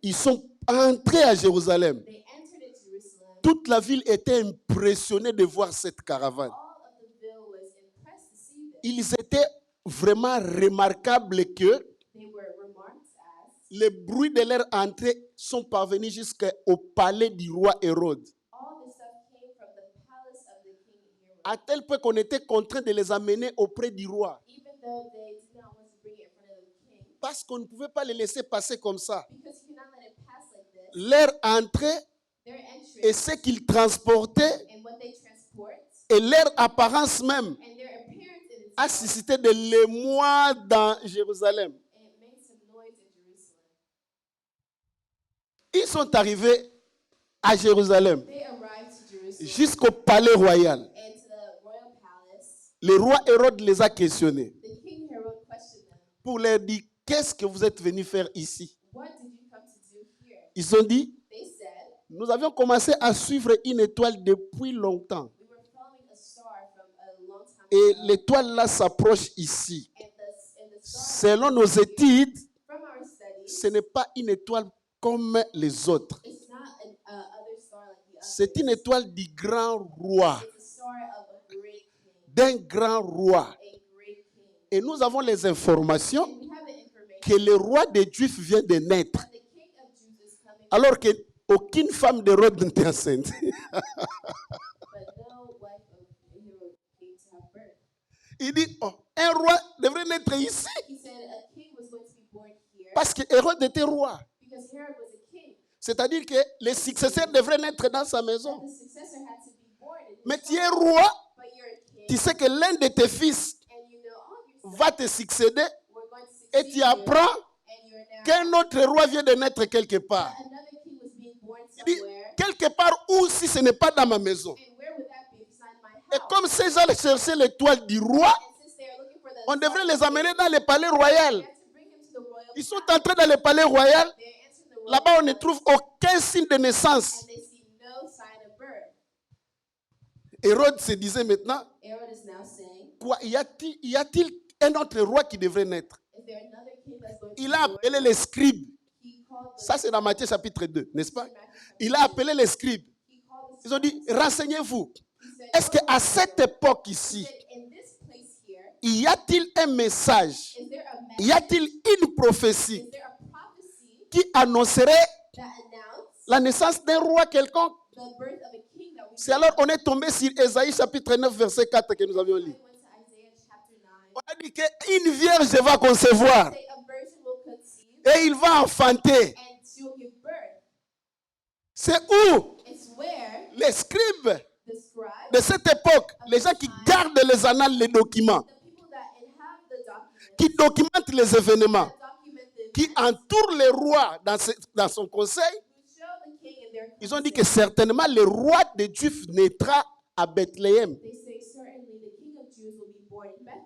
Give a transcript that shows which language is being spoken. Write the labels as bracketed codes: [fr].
[fr] Ils sont entrés à Jérusalem. [en] They entered into Jerusalem. [fr] Toute la ville était impressionnée de voir cette caravane. [en] All of the ville was impressed to see this. [fr] Ils étaient vraiment remarquables que [en] They were remarked as [fr] les bruits de leur entrée sont parvenus jusqu'au palais du roi Hérode. [en] all the stuff came from the palace of the king Herod. [fr] À tel point qu'on était contraint de les amener auprès du roi. [en] Even though they did not want to bring it in front of the king, [fr] Parce qu'on ne pouvait pas les laisser passer comme ça. [en] because you cannot let it pass like this, [fr] Leur entrée [en] their [fr] et [en] entrance [fr] ce qu'ils transportaient [en] and what they transport [fr] et leur apparence même [en] and their appearance in a itself, [fr] suscité de l'émoi dans Jérusalem. [en] and it made some noise in Jerusalem. [fr] Ils sont arrivés à Jérusalem, [en] They arrived to Jerusalem [fr] jusqu'au palais royal. [en] and to the royal palace. [fr] Le roi Hérode les a questionnés [en] The king Herod questioned them, [fr] pour leur dire, qu'est-ce que vous êtes venus faire ici? [en] what did you come to do here? [fr] Ils ont dit, [en] They said, [fr] nous avions commencé à suivre une étoile depuis longtemps. [en] we were following a star from a long time [fr] Et [en] ago, [fr] l'étoile là s'approche ici. [en] and the star, [fr] Selon nos études, [en] from our studies, [fr] ce n'est pas une étoile comme les autres. [en] it's not an other star like the others. [fr] C'est une étoile du grand roi, [en] It's a star of a great king, [fr] d'un grand roi. [en] a great king. [fr] Et nous avons les informations [en] And we have the information [fr] que le roi des Juifs vient de naître. [en] that the king of Jews is coming, [fr] Alors qu'aucune femme d'Hérode n'était enceinte. [en] but no wife of Herod came to have birth. [fr] Il dit, oh, un roi devrait naître ici. [en] He said a king was going to be born here [fr] Parce que Hérode était roi. [en] because Herod was a king. [fr] C'est-à-dire que les successeurs devraient naître dans sa maison. [en] The successor had to be born in his [fr] Mais tu es [en] home. [fr] roi, [en] But you're a king, [fr] tu sais que l'un de tes fils [en] and you know, oh, your [fr] va te succéder [en] we're going to [fr] et [en] succeed [fr] tu [en] you, [fr] apprends [en] and you're now [fr] qu'un autre roi vient de naître quelque part. [en] another king was being born [fr] Il dit, [en] somewhere. [fr] quelque part où si ce n'est pas dans ma maison. [en] And where would that be if it's not in my [fr] Et [en] house? [fr] comme ces gens cherchaient l'étoile du roi, [en] And since they are looking for the [fr] on devrait [en] star, [fr] les amener dans le palais royal. [en] they have to bring him to the royal [fr] Ils sont [en] palace. [fr] entrés dans le palais royal. [en] They enter the royal [fr] Là-bas, on ne [en] palace, [fr] trouve aucun signe de naissance. [en] and they see no sign of birth. [fr] Hérode se disait maintenant, [en] Herod is now saying, [fr] quoi, y a-t-il un autre roi qui devrait naître? [en] is there another king that's going to [fr] Il [en] be [fr] a [en] born? [fr] appelé les scribes. [en] He called the [fr] Ça, c'est dans Matthieu chapitre 2, n'est-ce pas? [en] Matthew chapter [fr] Il a appelé les scribes. [en] He called the [fr] Ils ont dit, renseignez-vous. [en] He said, [fr] Est-ce qu'à cette époque ici, [en] he said, in this place here, [fr] y a-t-il un message? [en] is there a [fr] Y [en] message? [fr] a-t-il une prophétie [en] Is there a prophecy [fr] qui annoncerait [en] that announced [fr] la naissance d'un roi quelconque? [en] the birth of a king that we [fr] C'est alors on est tombé sur Ésaïe chapitre 9, verset 4 que nous avions lu. [en] went to Isaiah chapter 9. [fr] On a dit qu'une vierge va concevoir [en] Say a virgin will conceive [fr] et il va enfanter. [en] and she will give birth. [fr] C'est où [en] It's where [fr] les scribes [en] the scribes, [fr] de cette époque, les gens qui gardent les annales, les documents, [en] the people that have the documents, [fr] qui documentent les événements, [en] that document the [fr] qui entourent le roi dans son conseil, [en] who show the king in their [fr] ils ont dit que certainement le roi des Juifs naîtra à Bethléem. [en] They say certainly the king of Jews will be born in Bethlehem.